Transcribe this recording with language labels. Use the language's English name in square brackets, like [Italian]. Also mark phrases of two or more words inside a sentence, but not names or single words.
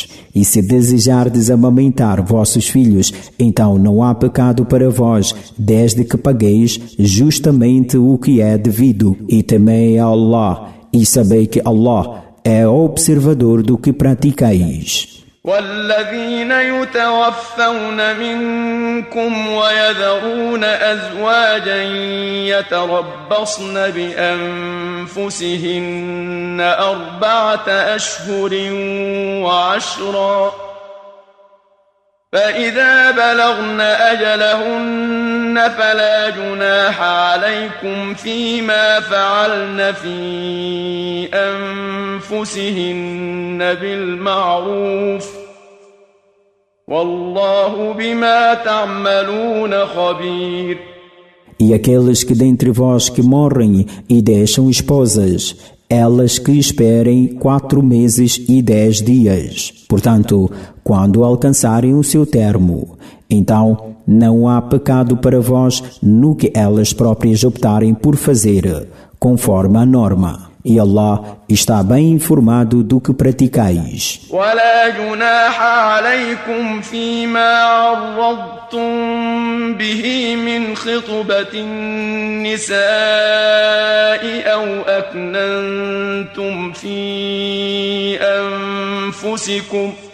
[Portuguese] E se desejardes amamentar vossos filhos, então não há pecado para vós, desde que pagueis justamente o que é devido. E temei a Allah, e sabei que Allah é observador do que praticais. [Arabic] والذين يتوفون منكم ويذرون أزواجا يتربصن بأنفسهن 4 أشهر وعشرا فإذا بلغن أجلهن فلا جناح عليكم فيما فعلن في أنفسهن بالمعروف والله بما تعملون خبير. [Portuguese] E aqueles que dentre vós que morrem e deixam esposas, elas que esperem 4 meses e 10 dias. Portanto, quando alcançarem o seu termo, então não há pecado para vós no que elas próprias optarem por fazer, conforme a norma. E Allah está bem informado do que praticais. [Arabic] ولا جناح عليكم فيما عرضتم به من خطبة النساء أو أكننتم في أنفسكم